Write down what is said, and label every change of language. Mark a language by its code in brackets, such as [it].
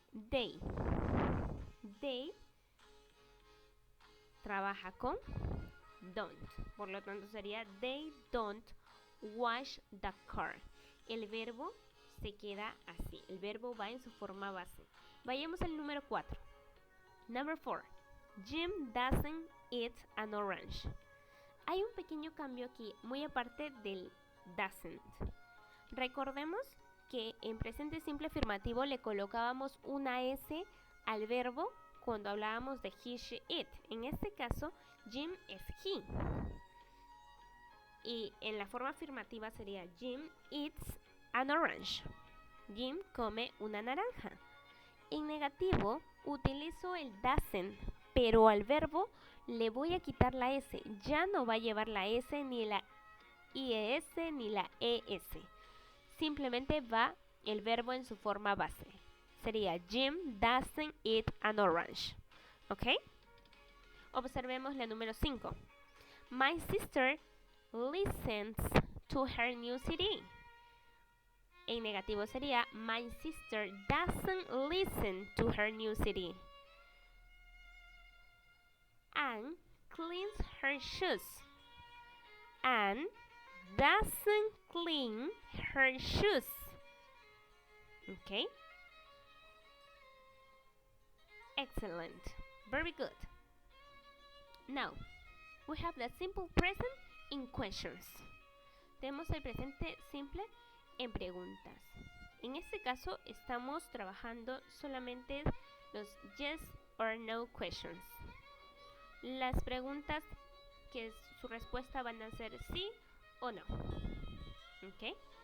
[en] They. They [es] trabaja con don't. Por lo tanto sería [en] they don't wash the car. [es] El verbo se queda así. El verbo va en su forma base. Vayamos al número 4. [en] Number 4. Jim doesn't eat an orange. [es] Hay un pequeño cambio aquí, muy aparte del doesn't. Recordemos que en presente simple afirmativo le colocábamos una S al verbo cuando hablábamos de he, she, it. En este caso, Jim es he. Y en la forma afirmativa sería [en] Jim eats an orange. [es] Jim come una naranja. En negativo, utilizo el doesn't, pero al verbo le voy a quitar la S. Ya no va a llevar la S, ni la IES, ni la ES. Simplemente va el verbo en su forma base. Sería [en] Jim doesn't eat an orange. ¿Ok? [es] Observemos la número 5. [en] My sister listens to her new CD. [es] En negativo sería [en] my sister doesn't listen to her new CD. Anne cleans her shoes. Anne doesn't clean her shoes. Okay? Excellent. Very good. Now, we have the simple present in questions. [es] Tenemos el presente simple en preguntas. En este caso estamos trabajando solamente los [en] yes or no questions. [es] Las preguntas que su respuesta van a ser sí o no. ¿Ok?